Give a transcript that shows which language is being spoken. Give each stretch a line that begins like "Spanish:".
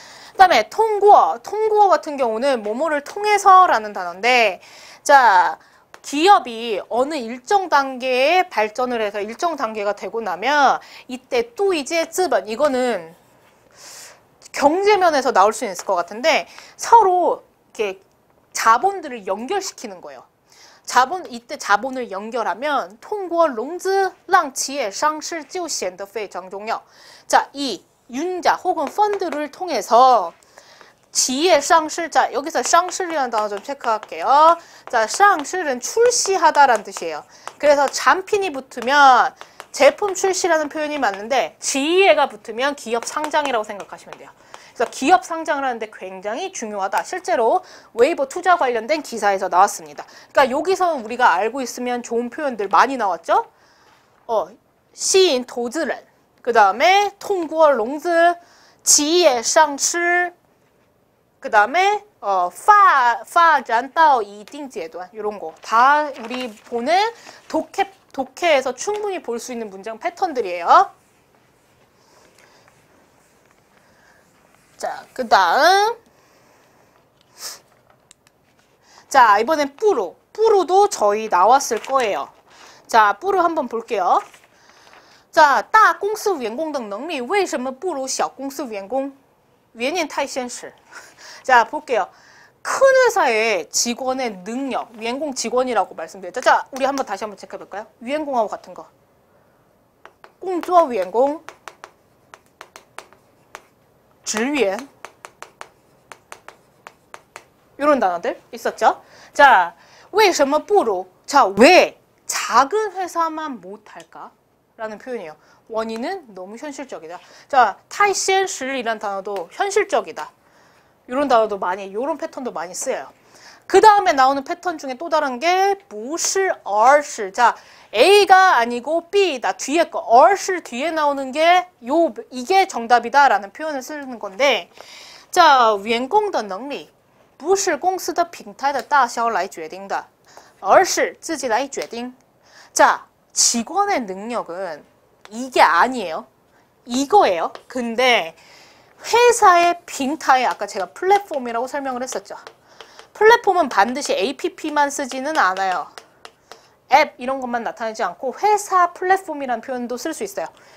Korean: 그 다음에 통구어 같은 경우는 뭐뭐를 통해서라는 단어인데, 자, 기업이 어느 일정 단계에 발전을 해서 일정 단계가 되고 나면 이때 또 이제资本, 이거는 경제면에서 나올 수 있을 것 같은데 서로 이렇게 자본들을 연결시키는 거예요. 이때 자본을 연결하면
Chinese: 通过融资让企业上市就显得非常重要.
Korean: 자, 이 융자 혹은 펀드를 통해서 지혜 상실, 자, 여기서 상실이라는 단어 좀 체크할게요. 자, 상실은 출시하다라는 뜻이에요. 그래서 잔핀이 붙으면 제품 출시라는 표현이 맞는데, 지혜가 붙으면 기업 상장이라고 생각하시면 돼요. 그래서 기업 상장을 하는데 굉장히 중요하다. 실제로 웨이보 투자 관련된 기사에서 나왔습니다. 그러니까 여기서 우리가 알고 있으면 좋은 표현들 많이 나왔죠? 시인 도즈런, 그 다음에 통구어 롱즈, 지혜 상실, 그 다음에 파
Chinese: 展到一定阶段
Korean: 이런 거 다 우리 보는 독해에서 충분히 볼 수 있는 문장 패턴들이에요. 자, 그 다음 자, 이번엔 뿌루도 저희 나왔을 거예요. 자, 뿌루 한번 볼게요.
Chinese: 자, 大公司员工的能力为什么不如小公司员工？原因太现实。
Korean: 자, 볼게요. 큰 회사의 직원의 능력, 위엔공 직원이라고 말씀드렸죠. 자, 우리 다시 한번 체크해볼까요? 위엔공하고 같은 거. 工作员工, 职员, 이런 단어들 있었죠.
Chinese: 자, 为什么不如?
Korean: 자, 왜 작은 회사만 못할까? 라는 표현이에요. 원인은 너무 현실적이다. 자, 太现实이란 단어도 현실적이다. 이런 단어도 이런 패턴도 많이 쓰여요. 그 다음에 나오는 패턴 중에 또 다른 게 不是而是. 자, A가 아니고 B다. 뒤에 거.
Chinese: 而是
Korean: 뒤에 나오는 게 이게 정답이다 라는 표현을 쓰는 건데, 자,
Chinese: 员工的能力不是公司的平台的大小来决定的，而是自己来决定.
Korean: 자, 직원의 능력은 이게 아니에요. 이거예요. 근데 회사의 빙타에 아까 제가 플랫폼이라고 설명을 했었죠. 플랫폼은 반드시 APP만 쓰지는 않아요. 앱 이런 것만 나타내지 않고 회사 플랫폼이라는 표현도 쓸 수 있어요.